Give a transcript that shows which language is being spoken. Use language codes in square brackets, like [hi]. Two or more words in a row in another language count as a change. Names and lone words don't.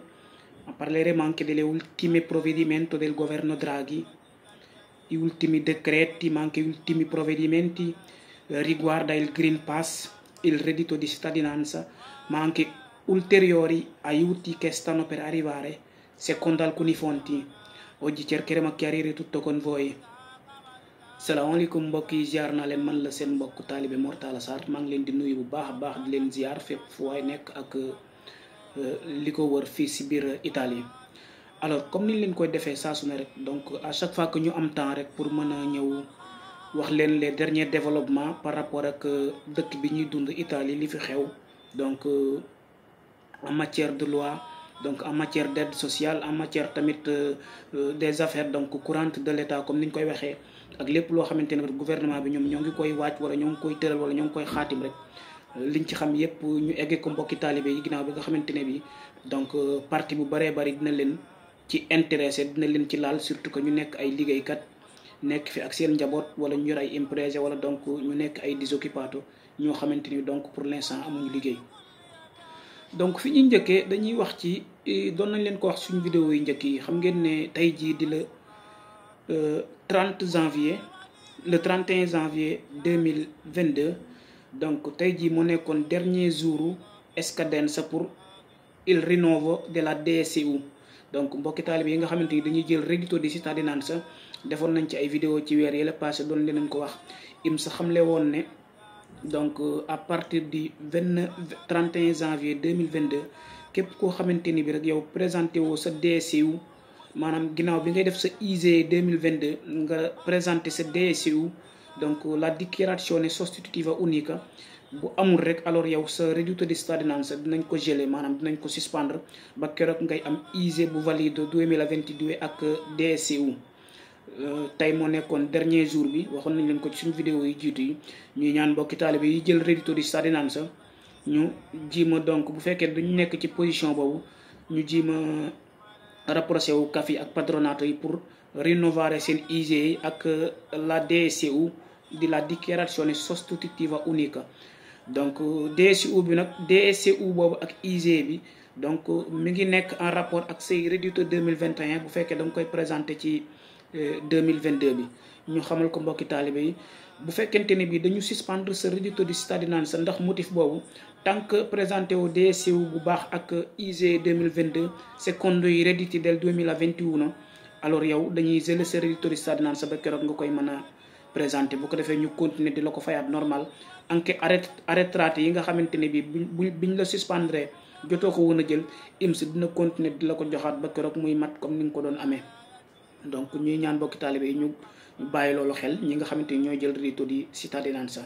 [it] Ma parleremo anche delle ultime provvedimenti del governo Draghi, gli ultimi decreti, ma anche gli ultimi provvedimenti riguardo il Green Pass, il reddito di cittadinanza, ma anche ulteriori aiuti che stanno per arrivare secondo alcune fonti. Oggi cercheremo a chiarire tutto con voi. [wo] salaamaaleykum mbokk yi, ziar naa leen, man la seen mbokk taalibe Mor Talla Sarr. maa ngi leen di nuyu bu baax a baax di leen ziar fépp fu waay nekk ak li ko wër fii si biir Italie. [fr] Alors comme [wo] niñ leen koy defee saa su ne rek, [fr] donc à chaque fois que [wo] ñu am temps rek pour mën a ñëw wax leen [fr] les derniers développements par rapport [wo] ak dëkk bi ñuy dund Italie, li fi xew, donc [fr] en matière de loi, donc en matière d'aide sociale, en matière [wo] tamit [fr] des affaires donc courantes de l'État comme [wo] ni ñu koy waxee, ak lépp loo xamante ne gouvernement bi ñoom ñoo ngi koy waaj wala ñoo ngi koy tëral wala ñoo ngi koy xaatim rek, liñ ci xam yépp ñu eggee ko mbokki taalibe yi ginnaaw bi nga xamante ne bi donc parti bu baree bari dina leen ci intéressé, dina leen ci laal, [fr] surtout que [wo] ñu nekk ay liggéeykat nekk fi ak seen njaboot wala ñu yor ay imprese wala donc ñu nekk ay disoccupato ñoo xamante ni [fr] donc pour l'instant [wo] amuñu liggéey. donc fi ñuy njëkkee dañuy wax ci, doon nañ leen ko wax suñu vidéo yi njëkk yi, xam ngeen ne tey jii di la 30 janvier [fr] le 31 janvier 2022, [wo] donc tey jii mu nekkoon [fr] dernier jour [wo] scadenza pour [it] il rinnovo della DSU. [wo] donc mbokki taalibe yi nga xamante ni dañuy jël [it] reddito di cittadinanza, [wo] defoon nañ ci ay vidéo ci weer yële passé, doon leen ko wax. IMS xamle woon ne donc [fr] à partir du 31 janvier 2022 [wo] képp koo xamante ni bi rek yow présenté woo sa DSU, maanaam ginnaaw bi ngay def sa ISEE 2022 nga présenté sa DSU, donc [it] la dichiarazione sostitutiva unica, [wo] bu amul rek alors yow sa [it] reddito di cittadinanza [wo] dinañ ko gelé, maanaam dinañ ko suspendre ba keroog ngay am ISEE bu valide 2022 ak DSU. tey moo nekkoon [fr] dernier jour [wo] bi, waxoon nañ leen ko ci suñu vidéo yi jiitu yi. ñuy ñaan mbokki taalibe yi jël [it] reddito di cittadinanza [wo] ñu jiima, donc bu fekkee duñu nekk ci position boobu, ñu jiima rapproché wu CAF yi ak patronato yi pour rinnovare seen ISEE ak la DSU di [it] la dichiarazione sostitutiva unica. [wo] donc DSU bi nag, DSU boobu ak ISEE bi donc mi ngi nekk [fr] en rapport [wo] ak say reddito 2021 bu fekkee da nga koy présenté ci 2022 bi. ñu xamal ko mbokki taalibe yi, bu fekkente ne bi dañu suspendre sa [it] reddito di cittadinanza [wo] ndax motif boobu, [fr] tant que présenté au DSU [wo] bu baax ak ISEE 2022 [it] secondo i redditi del 2021, [wo] alors yow dañuy gelé sa [it] reddito di cittadinanza [wo] ba keroog nga koy mën a présenté. bu ko defee ñu continuer di la ko fayaat normal. anke arretrati yi nga xamante ne bi biñ la suspendre jotoo ko woon a jël, IMS dina continuer di la ko joxaat ba keroog muy mat comme ni nga ko doon amee. donc ñuy ñaan mbokki taalibe yi ñu bàyyi loolu xel, ñi nga xamante ni ñooy jël [it] reddito di cittadinanza.